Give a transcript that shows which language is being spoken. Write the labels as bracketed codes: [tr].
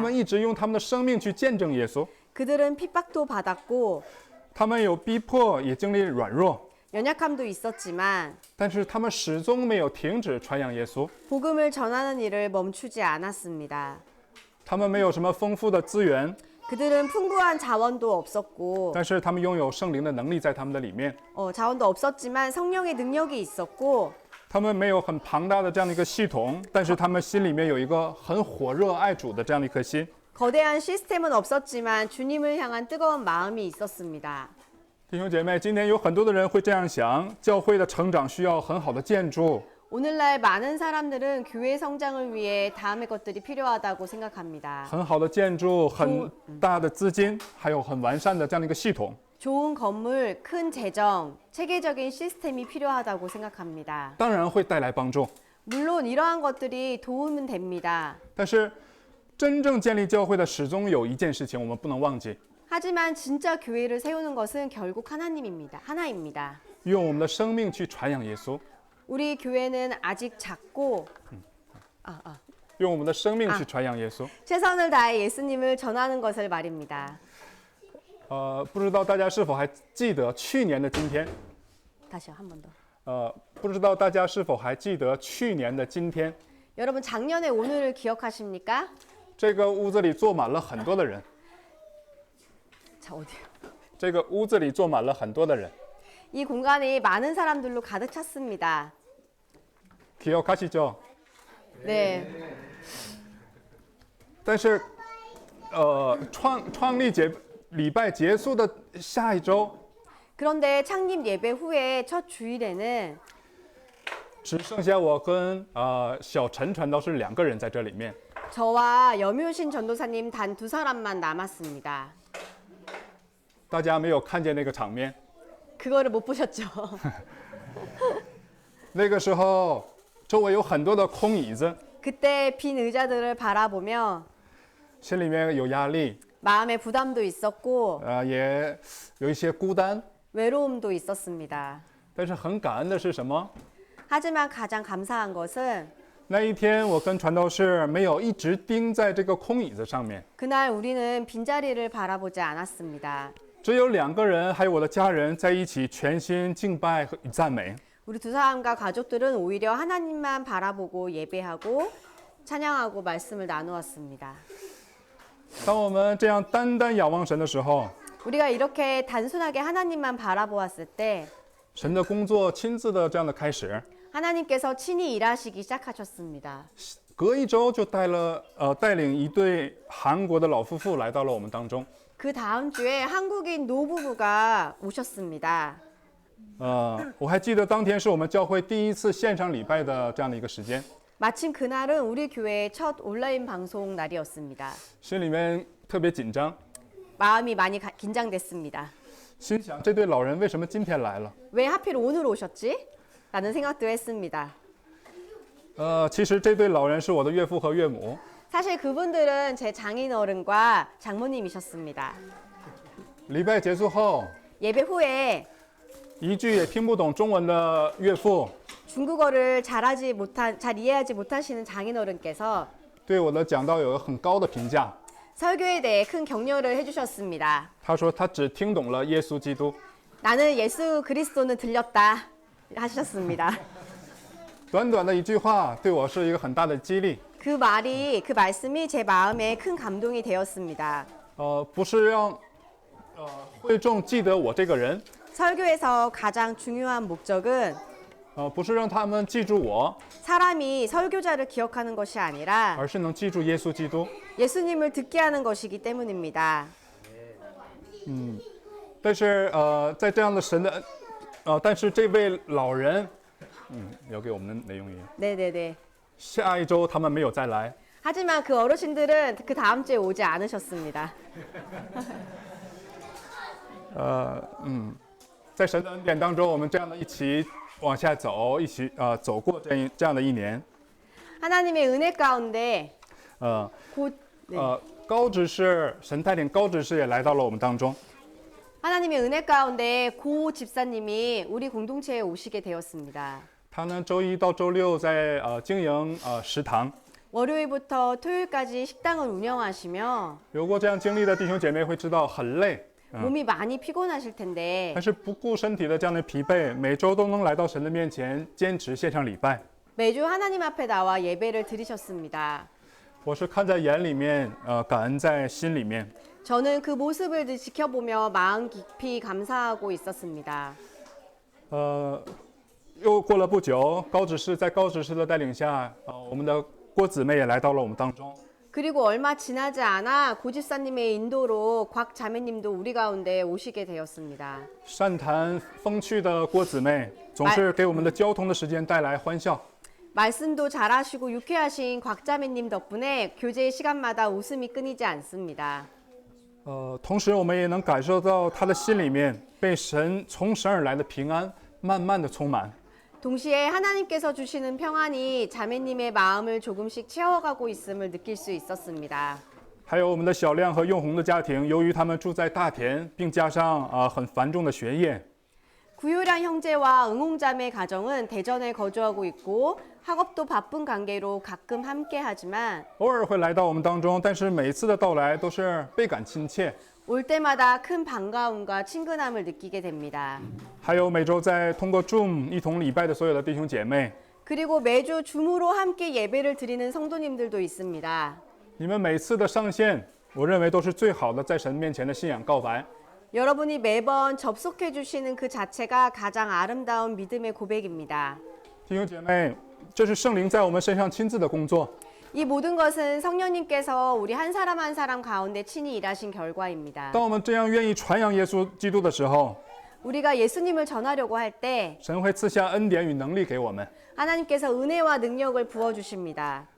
[zh] 们一直用他们的生命去见证耶稣。 [ko] 그들은 핍박도 받았고 [zh] 他们有逼迫，也经历软弱， [ko] 연약함도 있었지만 [zh] 但是他们始终没有停止传扬耶稣。 [ko] 복음을 전하는 일을 멈추지 않았습니다. [zh] 他们没有什么丰富的资源， [ko] 그들은 풍부한 자원도 없었고 [zh] 但是他们拥有圣灵的能力在他们的里面。 [ko] 자원도 없었지만 성령의 능력이 있었고 [zh] 他们没有很庞大的这样的一个系统，但是他们心里面有一个很火热爱主的这样的一颗心。 [ko] 거대한 시스템은 없었지만 주님을 향한 뜨거운 마음이 있었습니다. [zh] 弟兄姐妹，今天有很多的人会这样想，教会的成长需要很好的建筑， [ko] 오늘날 많은 사람들은 교회 성장을 위해 다음의 것들이 필요하다고 생각합니다. [zh] 很好的建筑，很大的资金，还有很完善的这样的一个系统。 [ko] 좋은 건물, 큰 재정, 체계적인 시스템이 필요하다고 생각합니다. [zh] 当然会带来帮助， [ko] 물론 이러한 것들이 도움은 됩니다. [zh] 但是真正建立教会的始终有一件事情我们不能忘记， [ko] 하지만 진짜 교회를 세우는 것은 결국 하나입니다. [zh] 用我们的生命去传扬耶稣， [ko] 우리 교회는 아직 작고 [zh] 用我们的生命去传扬耶稣。 [ko] 최선을 다해 예수님을 전하는 것을 말입니다. [zh] 不知道大家是否还记得去年的今天？ [ko] 다시요, 한 번 더. [zh] 不知道大家是否还记得去年的今天？ [ko] 여러분 작년의 오늘을 기억하십니까? [zh] 这个屋子里坐满了很多的人， [ko] 자, 어디요? [zh] 这个屋子里坐满了很多的人。 [ko] 이 공간이 많은 사람들로 가득 찼습니다. 기억하시죠? 네. [zh] 但是，创立礼拜结束的下一周， [ko] 그런데 창립 예배 후에 첫 주일에는 [zh] 只剩下我跟小陈传道士2个人在这里面。 [ko] 저와 염효신 전도사님 단 2사람만 남았습니다. [zh] 大家没有看见那个场面。 [ko] 그거를 못 보셨죠? [zh] 那个时候，周围有很多的空椅子， [ko] 그때 빈 의자들을 바라보며 [zh] 心里面有压力， [ko] 마음의 부담도 있었고 [zh] 也有一些孤单。 [ko] 외로움도 있었습니다. [zh] 但是很感恩的是什么？ [ko] 하지만 가장 감사한 것은 [zh] 那一天，我跟传道士没有一直盯在这个空椅子上面， [ko] 그날 우리는 빈자리를 바라보지 않았습니다. [zh] 只有2个人还有我的家人在一起全心敬拜和赞美。 [ko] 우리 2사람과 가족들은 오히려 하나님만 바라보고 예배하고 찬양하고 말씀을 나누었습니다. [zh] 当我们这样单单仰望神的时候， [ko] 우리가 이렇게 단순하게 하나님만 바라보았을 때 [zh] 神的工作亲自的这样的开始， [ko] 하나님께서 친히 일하시기 시작하셨습니다. [zh] 隔一周就带领一对韩国的老夫妇来到了我们当中。 [ko] 그 다음 주에 한국인 노부부가 오셨습니다. [zh] 我还记得当天是我们教会第一次线上礼拜的这样的一个时间， [ko] 마침 그날은 우리 교회의 첫 온라인 방송 날이었습니다. [zh] 心里面特别紧张， [ko] 마음이 많이 긴장됐습니다. [zh] 心想这对老人为什么今天来了？ [ko] 왜 하필 오늘 오셨지? 라는 생각도 했습니다. [zh] 其实这对老人是我的岳父和岳母。 [ko] 사실 그분들은 제 장인어른과 장모님이셨습니다. [zh] 礼拜结束后， [ko] 예배 후에 [zh] 一句也听不懂中文的岳父 [ko] 중국어를 잘 이해하지 못하시는 장인어른께서 [zh] 对我的讲道有个很高的评价。 [ko] 설교에 대해 큰 격려를 해주셨습니다. [zh] 他说他只听懂了耶稣基督。 [ko] 나는 예수 그리스도는 들렸다 하셨습니다. [zh] 短短的一句话对我是一个很大的激励。 [ko] 그 말씀이 제 마음에 큰 감동이 되었습니다. [zh] 不是让会众记得我这个人， [ko] 설교에서 가장 중요한 목적은 [zh] 不是让他们记住我， [ko] 사람이 설교자를 기억하는 것이 아니라 [zh] 而是能记住耶稣基督。 [ko] 예수님을 듣게 하는 것이기 때문입니다. [zh] 但是在这样的神的但是这位老人，要给我们的内容也。 [ko] 네네네. [zh] 下一周他们没有再来。 [ko] 하지만 그 어르신들은 그 다음 주에 오지 않으셨습니다. [zh] 在神的恩典当中，我们这样的一起往下走，一起走过这样的一年。 [ko] 하나님의 은혜 가운데 곧 네. [zh] 高执事神带领高执事也来到了我们当中。 [ko] 하나님의 은혜 가운데 고 집사님이 우리 공동체에 오시게 되었습니다. [zh] 他呢，周一到周六在经营食堂。 [ko] 월요일부터 토요일까지 식당을 운영하시며 [zh] 有过这样经历的弟兄姐妹会知道很累， [ko] 몸이 많이 피곤하실 텐데 [zh] 但是不顾身体的这样的疲惫，每周都能来到神的面前，坚持线上礼拜。 [ko] 매주 하나님 앞에 나와 예배를 드리셨습니다. [zh] 我是看在眼里面，感恩在心里面。 [ko] 저는 그 모습을 지켜보며 마음 깊이 감사하고 있었습니다. [zh] 又过了不久，在高执事的带领下，我们的郭姊妹也来到了我们当中。 [ko] 그리고 얼마 지나지 않아 고집사님의 인도로 곽 자매님도 우리 가운데 오시게 되었습니다. [zh] 善谈风趣的郭姊妹，总是给我们的交通的时间带来欢笑。 [ko] 말씀도 잘하시고 유쾌하신 곽 자매님 덕분에 교제 시간마다 웃음이 끊이지 않습니다. [zh] 同时我们也能感受到她的心里面被从神而来的平安慢慢的充满。 [ko] 동시에 하나님께서 주시는 평안이 자매님의 마음을 조금씩 채워가고 있음을 느낄 수 있었습니다. [zh] 还有我们的小亮和用红的家庭，由于他们住在大田，并加上很繁重的学业， [ko] 구효량 형제와 응홍자매 가정은 대전에 거주하고 있고 학업도 바쁜 관계로 가끔 함께하지만 [zh] 偶尔会来到我们当中，但是每一次的到来都是倍感亲切。 [ko] 올 때마다 큰 반가움과 친근함을 느끼게 됩니다. [zh] 还有每周在通过 Zoom 一同礼拜的所有的弟兄姐妹， [ko] 그리고 매주 줌으로 함께 예배를 드리는 성도님들도 있습니다. [zh] 你们每次的上线，我认为都是最好的在神面前的信仰告白。 [ko] 여러분이 매번 접속해 주시는 그 자체가 가장 아름다운 믿음의 고백입니다. [zh] 弟兄姐妹，这是圣灵在我们身上亲自的工作。 [ko] 이 모든 것은 성령님께서 우리 한 사람 한 사람 가운데 친히 일하신 결과입니다. [zh] 当我们这样愿意传扬耶稣基督的时候， [ko] 우리가 예수님을 전하려고 할 때 [zh] 神会赐下恩典与能力给我们。 [ko] 하나님께서 은혜와 능력을 부어 주십니다.